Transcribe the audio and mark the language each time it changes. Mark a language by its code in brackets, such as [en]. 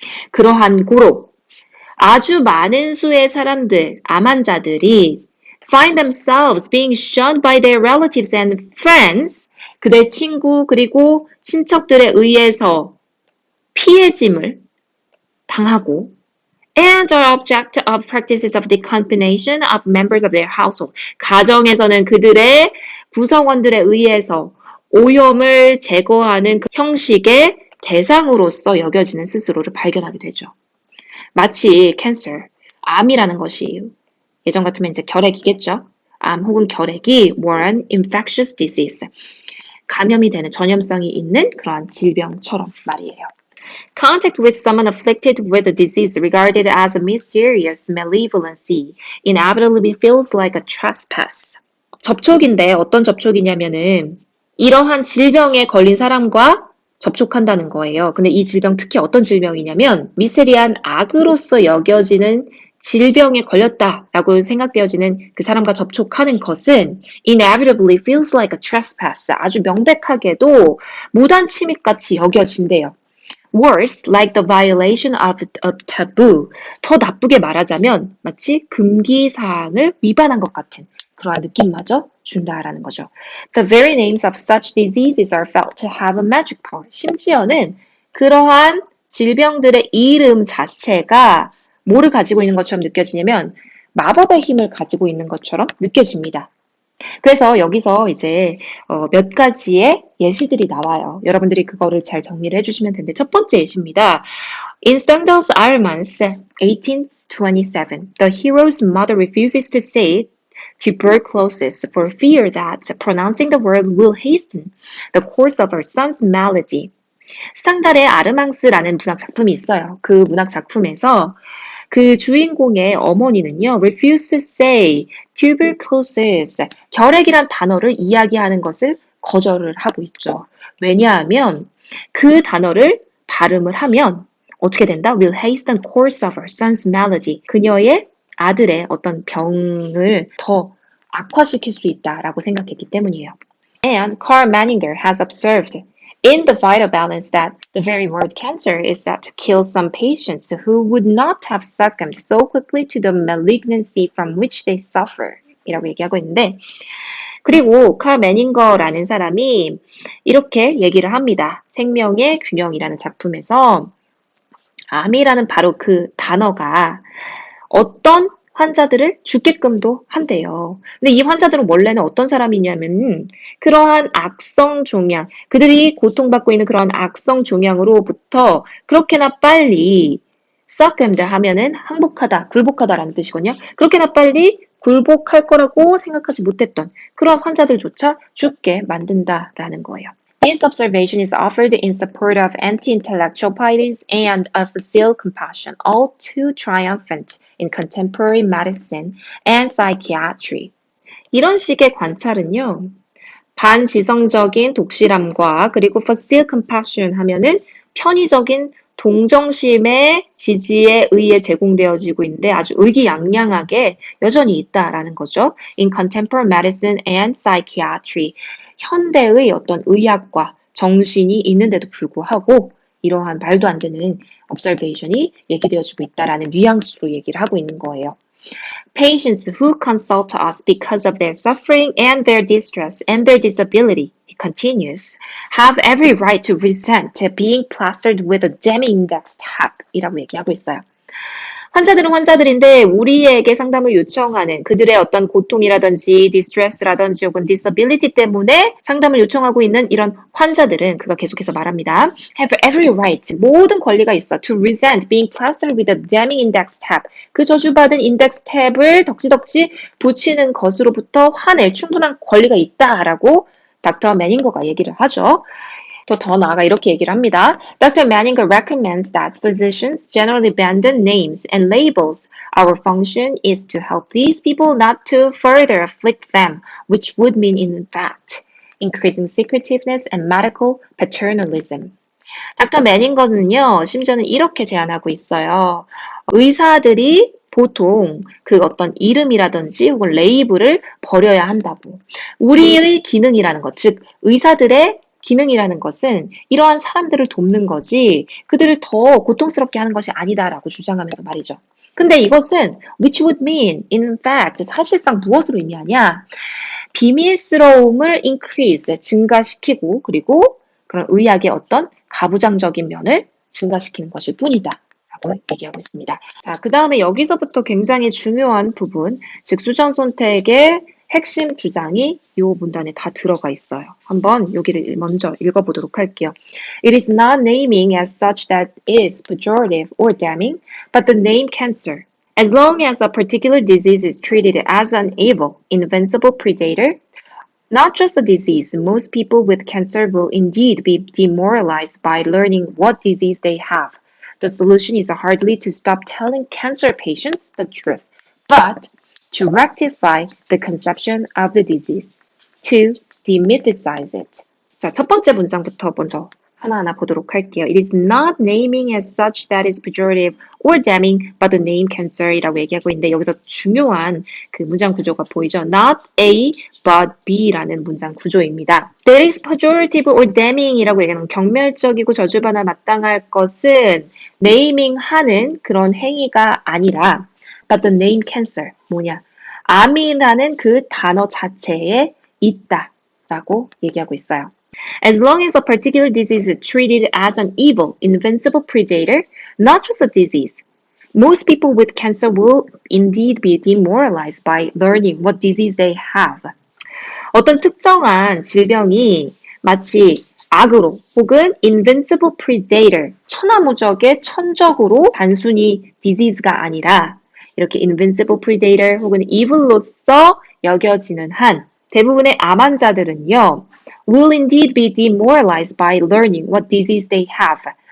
[ko] 그러한 고로 아주 많은 수의 사람들, 암 환자들이 [en] find themselves being shunned by their relatives and friends, [ko] 그들의 친구 그리고 친척들에 의해서 피해짐을 당하고 [en] and are object of practices of decontamination of members of their household. [ko] 가정에서는 그들의 구성원들에 의해서 오염을 제거하는 그 형식의 대상으로서 여겨지는 스스로를 발견하게 되죠. 마치 cancer, 암이라는 것이 예전 같으면 이제 결핵이겠죠. 암 혹은 결핵이 [en] were an infectious disease. [ko] 감염이 되는 전염성이 있는 그러한 질병처럼 말이에요. [en] Contact with someone afflicted with a disease regarded as a mysterious malevolency inevitably feels like a trespass. [ko] 접촉인데 어떤 접촉이냐면은 이러한 질병에 걸린 사람과 접촉한다는 거예요. 근데 이 질병 특히 어떤 질병이냐면 미스테리한 악으로서 여겨지는 질병에 걸렸다라고 생각되어지는 그 사람과 접촉하는 것은 [en] inevitably feels like a trespass. [ko] 아주 명백하게도 무단 침입같이 여겨진대요. [en] Worse, like the violation of a taboo. [ko] 더 나쁘게 말하자면 마치 금기사항을 위반한 것 같은 그러한 느낌마저 준다라는 거죠. [en] The very names of such diseases are felt to have a magic power. [ko] 심지어는 그러한 질병들의 이름 자체가 뭐를 가지고 있는 것처럼 느껴지냐면 마법의 힘을 가지고 있는 것처럼 느껴집니다. 그래서 여기서 이제 몇 가지의 예시들이 나와요. 여러분들이 그거를 잘 정리를 해주시면 되는데 첫 번째 예시입니다. [en] In Stendhal's Ironmans, 1827, the hero's mother refuses to say tuberculosis for fear that pronouncing the word will hasten the course of her son's malady. [ko] 스탕달의 아르망스라는 문학 작품이 있어요. 그 문학 작품에서 그 주인공의 어머니는요, [en] refuse to say tuberculosis, [ko] 결핵이란 단어를 이야기하는 것을 거절을 하고 있죠. 왜냐하면 그 단어를 발음을 하면 어떻게 된다? [en] will hasten the course of her son's malady. [ko] 그녀의 아들의 어떤 병을 더 악화시킬 수 있다라고 생각했기 때문이에요. [en] And Carl Menninger has observed in the vital balance that the very word cancer is said to kill some patients who would not have succumbed so quickly to the malignancy from which they suffer. [ko] 이라고 얘기하고 있는데, 그리고 칼 매닝거라는 사람이 이렇게 얘기를 합니다. 생명의 균형이라는 작품에서 암이라는 바로 그 단어가 어떤 환자들을 죽게끔도 한대요. 근데 이 환자들은 원래는 어떤 사람이냐면 그러한 악성 종양, 그들이 고통받고 있는 그런 악성 종양으로부터 그렇게나 빨리 succumbed 하면은 항복하다, 굴복하다라는 뜻이거든요. 그렇게나 빨리 굴복할 거라고 생각하지 못했던 그런 환자들조차 죽게 만든다라는 거예요. [en] This observation is offered in support of anti-intellectual piety and of facile compassion, all too triumphant in contemporary medicine and psychiatry. [ko] 이런 식의 관찰은요, 반지성적인 독실함과 그리고 [en] facile compassion [ko] 하면은 편의적인 동정심의 지지에 의해 제공되어지고 있는데 아주 의기양양하게 여전히 있다라는 거죠. [en] In contemporary medicine and psychiatry. [ko] 현대의 어떤 의학과 정신이 있는데도 불구하고 이러한 말도 안 되는 observation이 얘기되어지고 있다라는 뉘앙스로 얘기를 하고 있는 거예요. [en] Patients who consult us because of their suffering and their distress and their disability, he continues, have every right to resent being plastered with a Deming Index tab [ko] 이라고 얘기하고 있어요. 환자들은 환자들인데 우리에게 상담을 요청하는 그들의 어떤 고통이라든지 디스트레스라든지 혹은 disability 때문에 상담을 요청하고 있는 이런 환자들은 그가 계속해서 말합니다. [en] Have every right, [ko] 모든 권리가 있어 [en] to resent being plastered with a damning index tab. [ko] 그 저주받은 인덱스 탭을 덕지덕지 붙이는 것으로부터 화낼 충분한 권리가 있다라고 닥터 매닝거가 얘기를 하죠. 더 나아가 이렇게 얘기를 합니다. [en] Dr. Manninger recommends that physicians generally abandon names and labels. Our function is to help these people not to further afflict them, which would mean in fact increasing secretiveness and medical paternalism. [ko] 닥터 매닝거는요, 심지어는 이렇게 제안하고 있어요. 의사들이 보통 그 어떤 이름이라든지 혹은 레이블을 버려야 한다고. 우리의 기능이라는 것, 즉 의사들의 기능이라는 것은 이러한 사람들을 돕는 거지 그들을 더 고통스럽게 하는 것이 아니다라고 주장하면서 말이죠. 근데 이것은 [en] which would mean in fact [ko] 사실상 무엇을 의미하냐? 비밀스러움을 increase 증가시키고 그리고 그런 의학의 어떤 가부장적인 면을 증가시키는 것일 뿐이다. 라고 얘기하고 있습니다. 자, 그 다음에 여기서부터 굉장히 중요한 부분, 즉 수전 선택의 핵심 주장이 이 문단에 다 들어가 있어요. 한번 여기를 먼저 읽어보도록 할게요. [en] It is not naming as such that is pejorative or damning, but the name cancer. As long as a particular disease is treated as an evil, invincible predator, not just a disease, most people with cancer will indeed be demoralized by learning what disease they have. The solution is hardly to stop telling cancer patients the truth, but to rectify the conception of the disease, to demythicize it. [ko] 자, 첫 번째 문장부터 먼저 하나하나 보도록 할게요. [en] It is not naming as such that is pejorative or damning, but the name cancer [ko] 이라고 얘기하고 있는데 여기서 중요한 그 문장 구조가 보이죠? [en] Not A, but B [ko] 라는 문장 구조입니다. [en] That is pejorative or damning [ko] 이라고 얘기하는 경멸적이고 저주받아 마땅할 것은 네이밍하는 그런 행위가 아니라 [en] but the name cancer, [ko] 뭐냐? 암이라는 그 단어 자체에 있다라고 얘기하고 있어요. [en] As long as a particular disease is treated as an evil, invincible predator, not just a disease, most people with cancer will indeed be demoralized by learning what disease they have. [ko] 어떤 특정한 질병이 마치 악으로 혹은 [en] invincible predator, [ko] 천하무적의 천적으로 단순히 disease가 아니라 이렇게 invincible predator 혹은 evil로서 여겨지는 한 대부분의 암 환자들은요, [en] will indeed be demoralized by learning what disease they have.